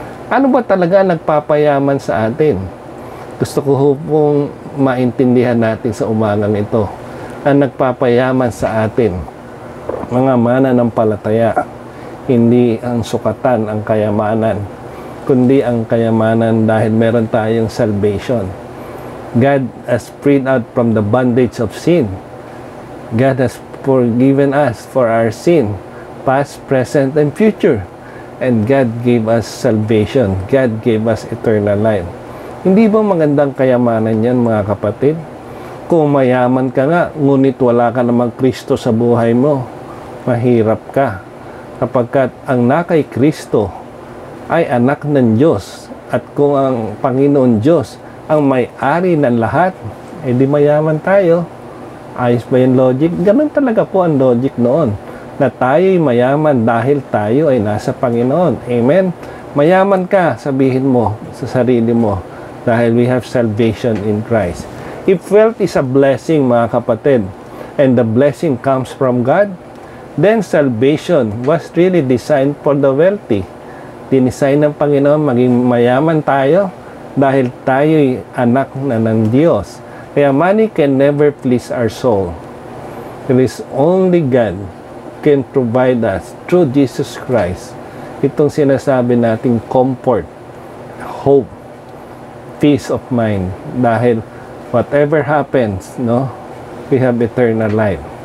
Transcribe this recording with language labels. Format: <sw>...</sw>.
<tl>Ano ba talaga nagpapayaman sa atin? Gusto ko pong maintindihan natin sa umagang ito. Ang nagpapayaman sa atin, mga mananampalataya, hindi ang sukatan ang kayamanan, kundi ang kayamanan dahil meron tayong salvation.</tl> <en>God has freed us from the bondage of sin. God has forgiven us for our sin, past, present, and future. And God gave us salvation. God gave us eternal life.</en> <tl>Hindi ba magandang kayamanan yan mga kapatid? Kung mayaman ka nga, ngunit wala ka namang Kristo sa buhay mo, mahirap ka. Kapagkat ang nakay Kristo ay anak ng Diyos at kung ang Panginoon Diyos ang may-ari ng lahat, di mayaman tayo. Ayos ba yung logic? Ganun talaga po ang logic noon, na tayo'y mayaman dahil tayo ay nasa Panginoon. Amen? Mayaman ka, sabihin mo sa sarili mo, dahil</tl> <en>we have salvation in Christ. If wealth is a blessing</en> <tl>mga kapatid,</tl> <en>and the blessing comes from God, then salvation was really designed for the wealthy.</en> <tl>Dinisign ng Panginoon maging mayaman tayo dahil tayo'y anak na ng Diyos.</tl> <en>Kaya money can never please our soul. It is only God can provide us through Jesus Christ.</en> <tl>Itong sinasabi nating</tl> <en>comfort, hope, peace of mind. Dahil whatever happens, no, we have eternal life.</en>